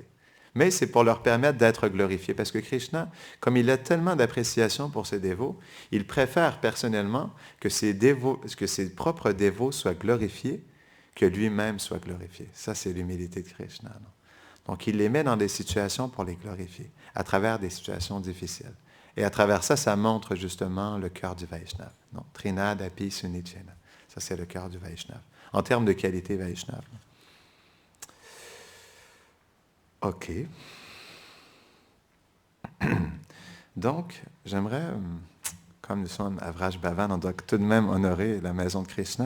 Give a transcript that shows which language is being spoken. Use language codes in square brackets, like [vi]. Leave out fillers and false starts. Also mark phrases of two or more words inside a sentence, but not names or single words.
[fr] Mais c'est pour leur permettre d'être glorifiés. Parce que Krishna, comme il a tellement d'appréciation pour ses dévots, il préfère personnellement que ses propres dévots soient glorifiés, que lui-même soit glorifié. Ça, c'est l'humilité de Krishna. Non? Donc, il les met dans des situations pour les glorifier, à travers des situations difficiles. Et à travers ça, ça montre justement le cœur du Vaishnava. Non? [sa] तृणाद् अपि सुनीचेन. [fr] Ça, c'est le cœur du Vaishnava. En termes de qualité Vaishnava. OK. Donc, j'aimerais, comme nous sommes à Vraj Bhavan, on doit tout de même honorer la maison de Krishna.